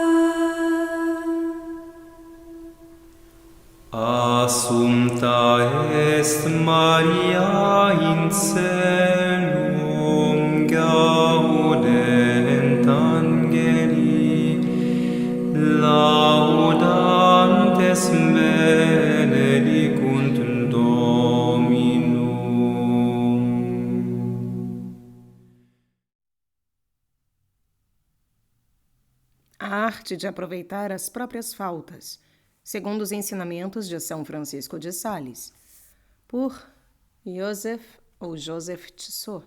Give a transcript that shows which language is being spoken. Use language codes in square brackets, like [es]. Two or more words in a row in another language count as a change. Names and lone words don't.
[la] Assumpta est Maria in caelum, gaudent angeli, laudantes benedicunt Dominum. [pt] A arte de aproveitar as próprias faltas, segundo os ensinamentos de São Francisco de Sales, por Joseph Tissot.